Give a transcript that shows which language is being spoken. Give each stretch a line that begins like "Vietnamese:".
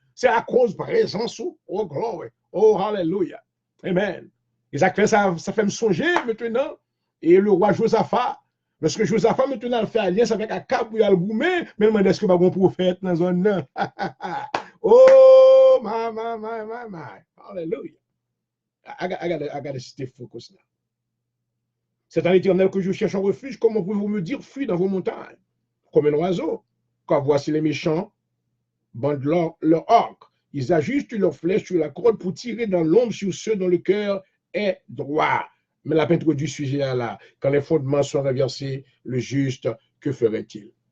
French: C'est à cause de présence.
English: Oh, glory.
French: Oh, alléluia. Amen. Et ça fait me songer maintenant. Et le roi Josaphat, parce que Josaphat maintenant il fait alliance avec Akab et Al-Goumé, mais il demande est-ce que pas un prophète dans la zone là.
English: Oh, my. Hallelujah. I gotta stay focused now.
French: C'est à l'Éternel que je cherche un refuge. Comment pouvez-vous me dire fuis dans vos montagnes? Comme un oiseau. Quand voici les méchants bandent leur arc. Ils ajustent leurs flèches sur la corde pour tirer dans l'ombre sur ceux dont le cœur est droit. Mais la peinture du sujet est là. Quand les fondements sont renversés, le juste, que ferait-il?